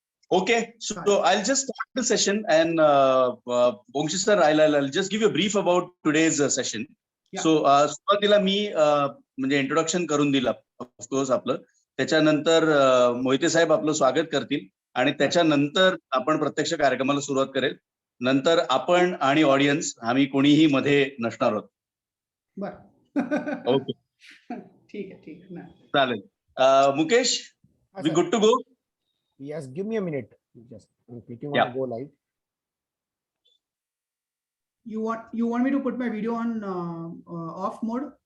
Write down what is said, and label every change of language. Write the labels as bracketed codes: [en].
[en] Okay, so I'll just start the session, and Bongshi sir, I'll just give you a brief about today's session. Yeah. [mr] So सुरुवातीला मी म्हणजे introduction करून दिला of course आपलं, त्याच्यानंतर मोहिते साहेब आपलं स्वागत करतील आणि त्याच्यानंतर आपण प्रत्यक्ष कार्यक्रमाला सुरुवात करेल. नंतर आपण आणि ऑडियन्स आम्ही कोणीही मध्ये नसणार आहोत. बर ओके, ठीक आहे ना. चालेल. [en] Mukesh, we good to go? Yes, give me a minute. Just I'm clicking on Yeah. go live. You want me to put my video on off mode?